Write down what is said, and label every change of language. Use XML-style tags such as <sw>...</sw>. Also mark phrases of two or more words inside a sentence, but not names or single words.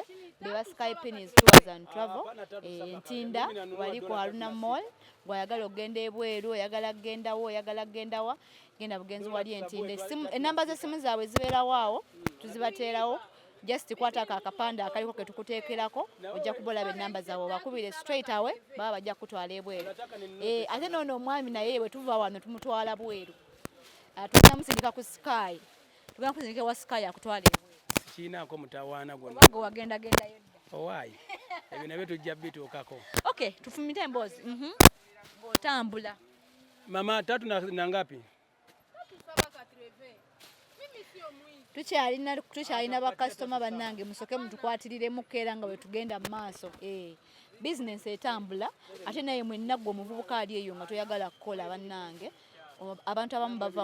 <lg>beba Skypenis Tours and Travel Ntinda wali ku Haruna Mall gwayagala okgenda ebweru oyagala kgendawa genda bugenzi wali Entinda enamba z'essimu zaabwe zibeerawo awo tuzibateerawo just kwatako akapande akaliko ke tukuteekerako ojja kubolaba ennamba zaabwe obakubire</lg> <en>straight away</en> <lg>baba bajja kutwala ebweru ate noono omwami naye bwe tuva wano tumutwala bweru tugenda musindika ku Sky tugenda kusindika wa Sky akutwala ebweru kiinaako mutawaana gwonna obago wagendagendayo owaayi ebyo nabyo tujja bituukako okay tufumite emboozi ng'otambula</lg> <sw>mama 3 na ngapi</sw> <lg>tukyalina bakasitoma bannange musoke mutukwatirire keera nga bwe tugenda mu maaso bizinesi etambula ate naye mwennaggwe omuvubuka ali eyo nga toyagala kukola bannange abantu abamu bava</lg>